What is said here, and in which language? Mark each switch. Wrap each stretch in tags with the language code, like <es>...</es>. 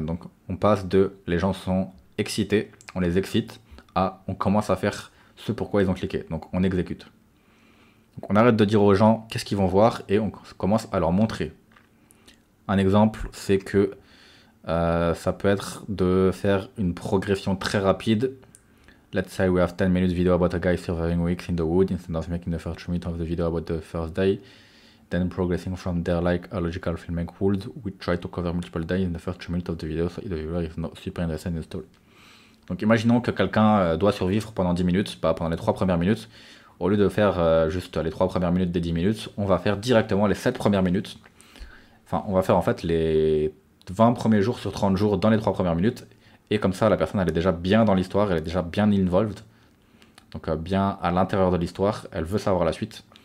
<fr>Donc on passe de les gens sont excités, on les excite, à on commence à faire ce pourquoi ils ont cliqué. Donc on exécute. Donc on arrête de dire aux gens qu'est-ce qu'ils vont voir et on commence à leur montrer. Un exemple, c'est que ça peut être de faire une progression très rapide.</fr> <en>Let's say we have 10 minutes video about a guy surviving weeks in the wood instead of making the first minute of the video about the first day. Then progressing from there like a logical filmmaker would, we try to cover multiple days in the first 3 minutes of the video so the viewer is not super interested in the story.</en> <fr>Donc imaginons que quelqu'un doit survivre pendant 10 minutes, pendant les 3 premières minutes. Au lieu de faire juste les 3 premières minutes des 10 minutes, on va faire directement les 7 premières minutes. Enfin, on va faire en fait les 20 premiers jours sur 30 jours dans les 3 premières minutes. Et comme ça, la personne elle est déjà bien dans l'histoire, elle est déjà bien involved. Donc bien à l'intérieur de l'histoire, elle veut savoir la suite.</fr>